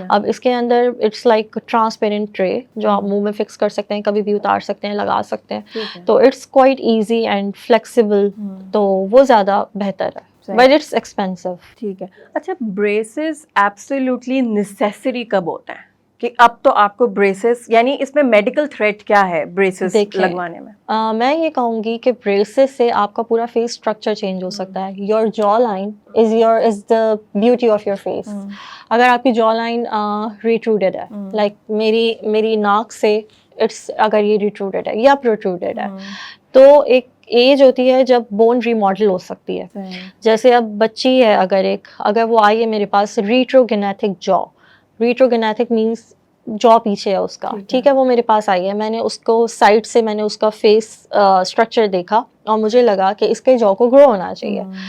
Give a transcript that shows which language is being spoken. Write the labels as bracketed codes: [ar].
[ur] اب اس کے اندر it's like transparent tray جو آپ منہ میں فکس کر سکتے ہیں, کبھی بھی اتار سکتے ہیں, لگا سکتے ہیں, تو [en] it's quite easy and flexible, [ur] تو وہ زیادہ بہتر ہے, [en] But it's expensive. [ur] ٹھیک ہے. اچھا, بریسز ایبسلیوٹلی نیسیسری کب ہوتا ہے کہ اب تو آپ کو بریسز, یعنی اس میں میڈیکل تھریٹ کیا ہے بریسز دیکھیں, لگوانے میں؟ میں یہ کہوں گی کہ بریسز سے آپ کا پورا فیس اسٹرکچر چینج ہو سکتا ہے. [en] Your جا line is the beauty of your face. [ur] اگر آپ کی جا لائن ریٹروڈیڈ ہے, لائک میری ناک سے اگر یہ ریٹروڈیڈ ہے یا پروٹروڈیڈ ہے, تو ایک ایج ہوتی ہے جب بون ریماڈل ہو سکتی ہے. جیسے اب بچی ہے اگر وہ آئی ہے میرے پاس ریٹروگینیتھک جا, ریٹروگینیتھک مینس جا پیچھے ہے اس کا, ٹھیک ہے, وہ میرے پاس آئی ہے, میں نے اس کو سائڈ سے میں نے اس کا فیس اسٹرکچر دیکھا اور مجھے لگا کہ اس کے جا کو گرو ہونا چاہیے.